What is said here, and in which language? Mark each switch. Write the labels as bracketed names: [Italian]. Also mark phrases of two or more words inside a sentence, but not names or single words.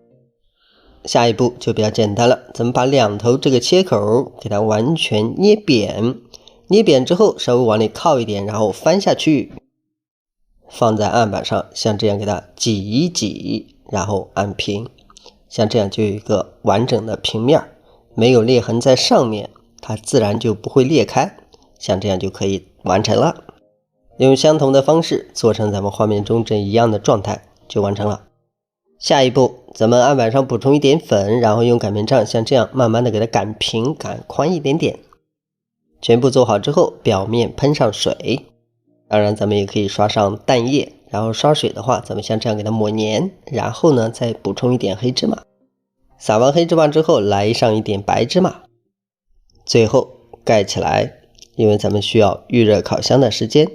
[Chinese] 下一步就比較簡單了，咱們把兩頭這個切口給它完全捏扁，捏扁之後稍微往裡靠一點，然後翻下去，放在案板上，像这樣給它擠一擠，然後按平，像這樣就有一個完整的平面，沒有裂痕在上面，它自然就不會裂開，像這樣就可以完成了。用相同的方式做成咱們畫面中這一樣的狀態就完成了。下一步咱們案板上補充一點粉，然後用擀面杖像這樣慢慢的給它擀平，擀寬一點點。全部做好之後表面噴上水，當然咱們也可以刷上蛋液，然後刷水的話咱們像這樣給它抹黏，然後呢再補充一點黑芝麻，撒完黑芝麻之後來上一點白芝麻，最後蓋起來，因為咱們需要預熱烤箱的時間。